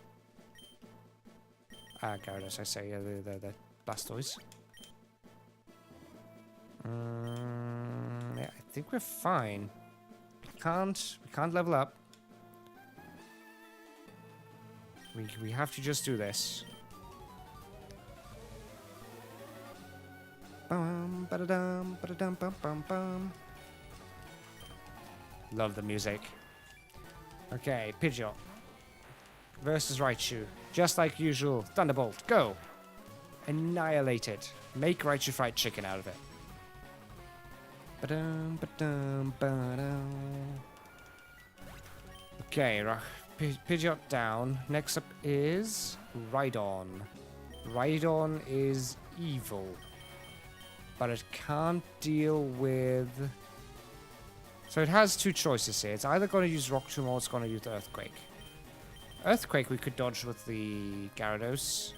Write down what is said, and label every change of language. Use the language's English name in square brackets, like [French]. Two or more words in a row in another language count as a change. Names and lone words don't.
[English] Gyarados, I say, the Blastoise. Yeah, I think we're fine. We can't level up. We have to just do this. Bum, ba-da-dum, ba-da-dum, bum, bum, bum. Love the music. Okay, Pidgeot versus Raichu. Just like usual. Thunderbolt, go! Annihilate it. Make Raichu fried chicken out of it. Ba-dum, ba-dum, ba-dum. Okay, Pidgeot down. Next up is Rhydon. Rhydon is evil, but it can't deal with... So it has two choices here. It's either going to use Rock Tomb or it's going to use Earthquake. Earthquake we could dodge with the Gyarados.